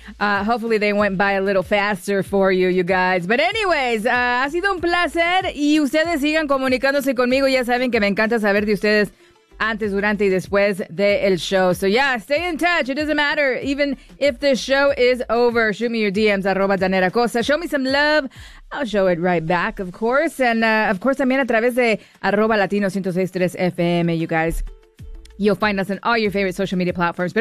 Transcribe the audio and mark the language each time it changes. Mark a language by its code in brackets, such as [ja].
[en] Hopefully they went by a little faster for you, you guys. But anyways, [es] ha sido un placer. Y ustedes sigan comunicándose conmigo. Ya saben que me encanta saber de ustedes antes, durante y después del show. [en] So yeah, stay in touch. It doesn't matter even if the show is over. Shoot me your DMs, @DaneraCosa. Show me some love. I'll show it right back, of course. And of course, [es] también a través de [en] @Latino1063FM, you guys. You'll find us on all your favorite social media platforms.